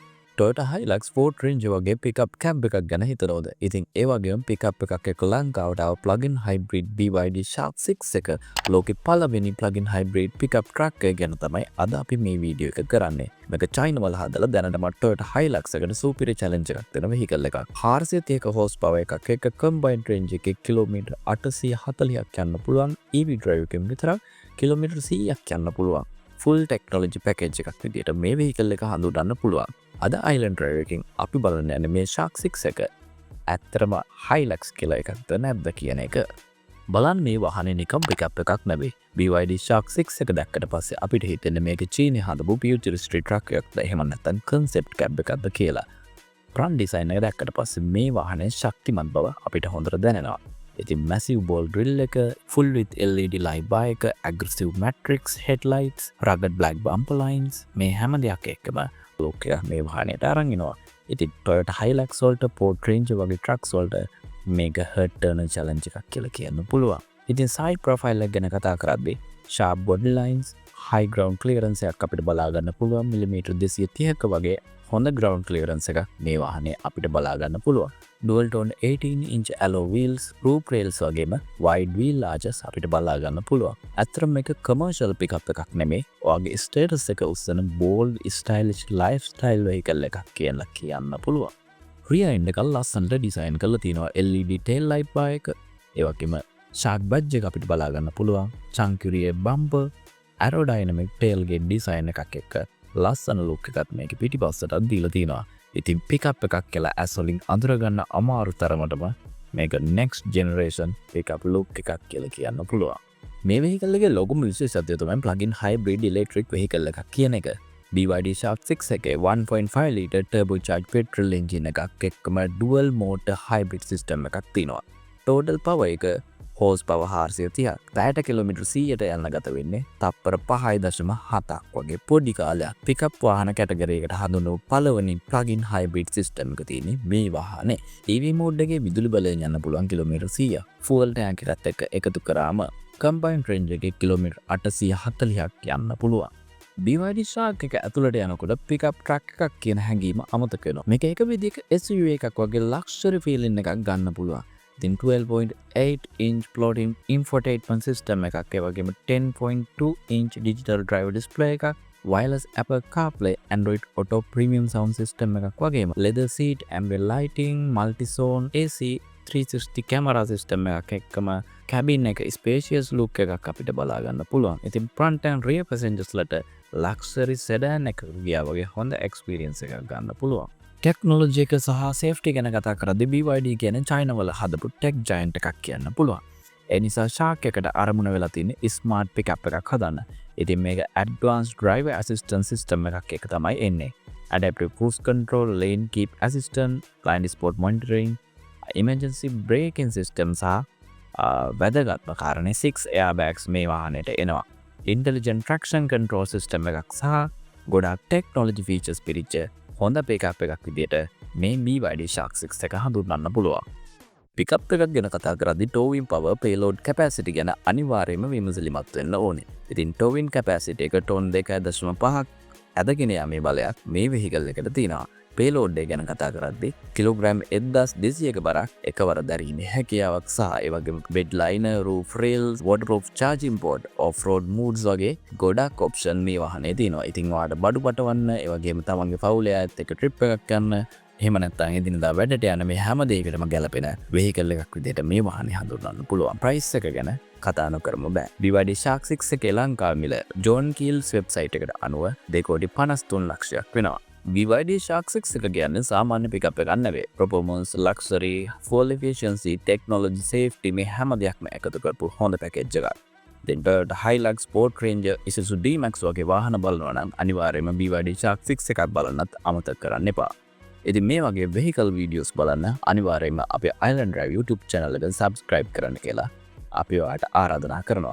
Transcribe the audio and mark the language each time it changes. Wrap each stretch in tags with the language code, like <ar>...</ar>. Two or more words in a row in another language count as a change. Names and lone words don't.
<si>Toyota Hilux Sport Ranger වගේ</si> <en>pickup cab</en> <si>එකක් ගැන හිතනවද? ඉතින් ඒ වගේම pickup එකක් එක්ක ලංකාවට ආව</si> <en>plug-in hybrid</en> <si>BYD Shark 6 එක ලෝකෙ පළවෙනි</si> <en>plug-in hybrid pickup truck</en> <si>එක ගැන තමයි අද අපි මේ වීඩියෝ එක කරන්නේ. මේක චයිනා වල හදලා දැනටම Toyota Hilux එකට සුපිරි challenge එකක් දෙන vehicle එකක්. 430 horsepower එකක් එක්ක</si> <en>combined range</en> <si>එකේ කිලෝමීටර් 840ක් යන්න පුළුවන්</si> <en>EV drive</en> <si>එකෙන් විතරක් කිලෝමීටර් 100ක් යන්න පුළුවන්.</si> <en>full technology package</en> <si>එකක් විදියට මේ vehicle එක හඳුනන්න පුළුවන්. අද Island Drive එකකින් අපි බලන්න යන්නේ මේ Shark 6 එක ඇත්තටම Hilux කියලා එකක්ද නැද්ද කියන එක. බලන්න මේ වාහනේ නිකම් pickup එකක් නෙවෙයි. BYD Shark 6 එක දැක්කට පස්සේ අපිට හිතෙන්නේ මේක චීනයේ හදපු</si> <en>futuristic truck</en> <si>එකක්ද එහෙම නැත්නම්</si> <en>concept cab</en> <si>එකක්ද කියලා.</si> <en>front design</en> <si>එක දැක්කට පස්සේ මේ වාහනේ ශක්තිමත් බව අපිට හොඳට දැනෙනවා. ඉතින්</si> <en>massive ball grill</en> <si>එක,</si> <en>full with LED light bar</en> <si>එක,</si> <en>aggressive matrix headlights, rugged black bumper lines</en> <si>මේ හැම දෙයක් එක්කම look එක මේ වාහනේට අරන් එනවා. ඉතින් Toyota Hilux වලට Sport Ranger වගේ trucks වලට මේක</si> <en>head turner challenge</en> <si>එකක් කියලා කියන්න පුළුවන්. ඉතින්</si> <en>side profile</en> <si>එක ගැන කතා කරද්දී</si> <en>sharp body lines, high ground clearance</en> <si>එකක් අපිට බලා ගන්න පුළුවන්. මිලිමීටර් 230ක වගේ හොඳ</si> <en>ground clearance</en> <si>එකක් මේ වාහනේ අපිට බලා ගන්න පුළුවන්.</si> <en>dual tone 18-inch alloy wheels, roof rails</en> <si>වගේම</si> <en>wide wheel arches</en> <si>අපිට බලා ගන්න පුළුවන්. ඇත්තටම මේක</si> <en>commercial pickup</en> <si>එකක් නෙමෙයි. ඔයාගේ status එක උස්සන</si> <en>bold, stylish lifestyle vehicle</en> <si>එකක් කියලා කියන්න පුළුවන්.</si> <en>rear end</en> <si>එක ලස්සනට design කරලා තියෙනවා.</si> <en>LED tail light bar</en> <si>එක, ඒ වගේම</si> <en>shark badge</en> <si>එක අපිට බලා ගන්න පුළුවන්.</si> <en>chunky rear bumper, aerodynamic tailgate design</en> <si>එකක් එක්ක ලස්සන look එකක් මේක පිටිපස්සට දීලා තියෙනවා. ඉතින් pickup එකක් කියලා ඇස් වලින් අඳුරගන්න අමාරු තරමටම මේක</si> <en>next generation pickup look</en> <si>එකක් කියලා කියන්න පුළුවන්. මේ vehicle එකේ ලොකුම විශේෂත්වය තමයි</si> <en>plug-in hybrid electric vehicle</en> <si>එකක් කියන එක. BYD Shark 6 එකේ</si> <en>1.5 litre turbocharged petrol engine</en> <si>එකක් එක්කම</si> <en>dual motor hybrid system</en> <si>එකක් තියෙනවා.</si> <en>total power</en> <si>එක horsepower 430ක්. දැයට කිලෝමීටර් 100ට යන්න ගත වෙන්නේ තප්පර 5.7ක් වගේ පොඩි කාලයක්. pickup වාහන කැටගරි එකට හඳුන්වන පළවෙනි</si> <en>plug-in hybrid system</en> <si>එක තියෙන්නේ මේ වාහනේ.</si> <en>EV mode</en> <si>එකේ විදුලි බලයෙන් යන්න පුළුවන් කිලෝමීටර් 100.</si> <en>fuel tank</en> <si>එකත් එක්ක එකතු කරාම</si> <en>combined range</en> <si>එකේ කිලෝමීටර් 840ක් යන්න පුළුවන්. BYD Shark එක ඇතුළට යනකොට</si> <en>pickup truck</en> <si>එකක් කියන හැඟීම අමතක වෙනවා. මේක එක විදිහක SUV එකක් වගේ</si> <en>luxury feeling</en> <si>එකක් ගන්න පුළුවන්. ඉතින්</si> <en>12.8 inch floating infotainment system</en> <si>එකක්, ඒ වගේම</si> <en>10.2 inch digital driver display</en> <si>එකක්,</si> <en>wireless Apple CarPlay, Android Auto premium sound system</en> <si>එකක් වගේම</si> <en>leather seat, ambient lighting, multi zone AC, 360 camera system</en> <si>එකක් එක්කම cabin එක</si> <en>spacious look</en> <si>එකක් අපිට බලා ගන්න පුළුවන්. ඉතින්</si> <en>front and rear passengers</en> <si>ලට</si> <en>luxury sedan</en> <si>එකක ගියා වගේ හොඳ experience එකක් ගන්න පුළුවන්. ටෙක්නොලොජි එක සහ සේෆ්ටි ගැන කතා කරද්දී BYD කියන්නේ චයිනා වල හදපු</si> <en>tech giant</en> <si>එකක් කියන්න පුළුවන්. ඒ නිසා Shark එකට අරමුණ වෙලා තියෙන්නේ</si> <en>smart pickup</en> <si>එකක් හදන්න. ඉතින් මේක</si> <en>advanced driver assistance system</en> <si>එකක් එක තමයි එන්නේ.</si> <en>adaptive cruise control, lane keep assistant, blind spot monitoring, emergency braking system</en> <si>සහ වැදගත්ම කාරණේ 6 airbags මේ වාහනේට එනවා.</si> <en>intelligent traction control system</en> <si>එකක් සහ ගොඩක්</si> <en>technology features</en> <si>පිරිච්ච හොඳ pickup එකක් විදියට මේ BYD Shark 6 එක හඳුන්වන්න පුළුවන්. pickup එකක් ගැන කතා කරද්දී</si> <en>towing power, payload capacity</en> <si>ගැන අනිවාර්යයෙන්ම විමසිලිමත් වෙන්න ඕනේ. ඉතින්</si> <en>towing capacity</en> <si>එක ටොන් 2.5ක් ඇදගෙන යාමේ බලයක් මේ vehicle එකට තියෙනවා. payload එක ගැන කතා කරද්දී කිලෝග්‍රෑම් 1200ක බරක් එකවර දැරීමේ හැකියාවක් සහ ඒ වගේම</si> <en>bed liner, roof rails, waterproof charging port, off-road modes</en> <si>වගේ ගොඩක් option මේ වාහනේ තියෙනවා. ඉතින් ඔයාලට බඩු පටවන්න, ඒ වගේම තමන්ගේ පවුලේ අයත් එක්ක trip එකක් යන්න, එහෙම නැත්නම් එදිනදා වැඩට යන මේ හැම දෙයකටම ගැලපෙන vehicle එකක් විදිහට මේ වාහනේ හඳුන්වන්න පුළුවන්. price එක ගැන කතා නොකරම බෑ. BYD Shark 6 එකේ ලංකාවේ මිල John Keells website එකට අනුව 2.53 ලක්ෂයක් වෙනවා. BYD Shark 6 එක කියන්නේ සාමාන්‍ය pickup එකක් නෙවෙයි.</si> <en>performance, luxury, fuel efficiency, technology, safety</en> <si>මේ හැම දෙයක්ම එකතු කරපු හොඳ package එකක්. then Toyota Hilux, Sport Ranger, Isuzu D-Max වගේ වාහන බලනවා නම් අනිවාර්යයෙන්ම BYD Shark 6 එකක් බලන්නත් අමතක කරන්න එපා. ඉතින් මේ වගේ</si> <en>vehicle videos</en> <si>බලන්න අනිවාර්යයෙන්ම අපේ Island Drive YouTube channel එක subscribe කරන්න කියලා අපි ඔයාලට ආරාධනා කරනවා.</si>